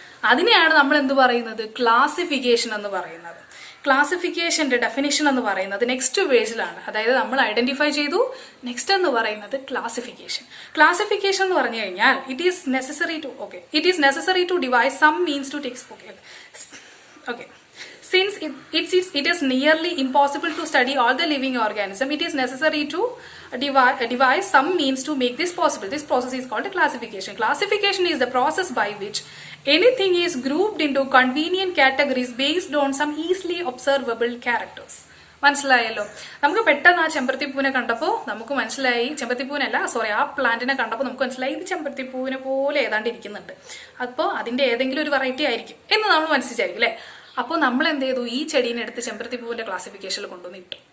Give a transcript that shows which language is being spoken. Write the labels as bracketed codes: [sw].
[ml] അതിനെയാണ് നമ്മൾ എന്ത് പറയുന്നത്, ക്ലാസിഫിക്കേഷൻ എന്ന് പറയുന്നത്. ക്ലാസിഫിക്കേഷന്റെ ഡെഫിനിഷൻ എന്ന് പറയുന്നത് നെക്സ്റ്റ് പേജിലാണ്. അതായത് നമ്മൾ ഐഡന്റിഫൈ ചെയ്തു, നെക്സ്റ്റ് എന്ന് പറയുന്നത് ക്ലാസിഫിക്കേഷൻ. ക്ലാസിഫിക്കേഷൻ എന്ന് പറഞ്ഞു കഴിഞ്ഞാൽ [en] It is necessary to devise some means to text. Okay Since it is nearly impossible to study all the living organism, it is necessary to devise some means to make this possible. This process is called classification. Classification is the process by which anything is grouped into convenient categories based on some easily observable characters. [ml] മനസ്സിലായല്ലോ. നമുക്ക് പെട്ടെന്ന് ആ ചെമ്പരത്തിപ്പൂവിനെ കണ്ടപ്പോൾ നമുക്ക് മനസ്സിലായി, ചെമ്പരത്തിപ്പൂവിനല്ല sorry, ആ പ്ലാന്റിനെ കണ്ടപ്പോൾ നമുക്ക് മനസ്സിലായി ഇത് ചെമ്പരത്തിപ്പൂവിനെ പോലെ ഏതാണ്ട് ഇരിക്കുന്നുണ്ട്, അപ്പോൾ അതിന്റെ ഏതെങ്കിലും ഒരു വെറൈറ്റി ആയിരിക്കും എന്ന് നമ്മൾ മനസ്സിലായിരിക്കും അല്ലേ. അപ്പോൾ നമ്മൾ എന്ത് ചെയ്തു, ഈ ചെടീനെ എടുത്ത് ചെമ്പരത്തിപ്പൂവിന്റെ ക്ലാസിഫിക്കേഷനിൽ കൊണ്ടുവന്ന് ഇട്ടു.